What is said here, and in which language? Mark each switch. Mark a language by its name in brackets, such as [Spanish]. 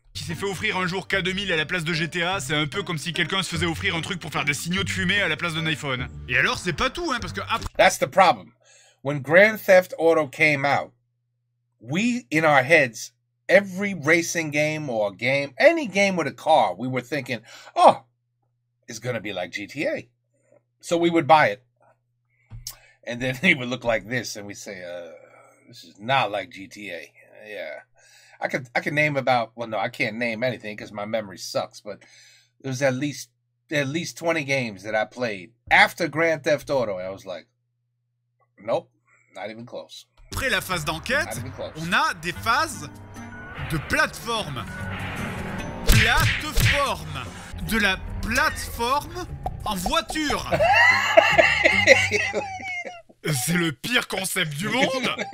[French] qui s'est fait offrir un jour K2000 à la place de GTA, c'est un peu comme si quelqu'un se faisait offrir un truc pour faire des signaux de fumée à la place d'un iPhone. Et alors, c'est pas tout, hein, parce que après... [English] That's the problem. When Grand Theft Auto came out, we, in our heads, every racing game or game, any game with a car, we were thinking, oh, it's going to be like GTA. So we would buy it. And then it would look like this, and we say, this is not like GTA. Yeah. I could name about, well, no, I can't name anything because my memory sucks, but there's at least 20 games that I played after Grand Theft Auto. And I was like, nope, not even close. [French] Après la phase d'enquête, on a des phases de plateforme. Plateforme. De la plateforme en voiture. C'est le pire concept du monde.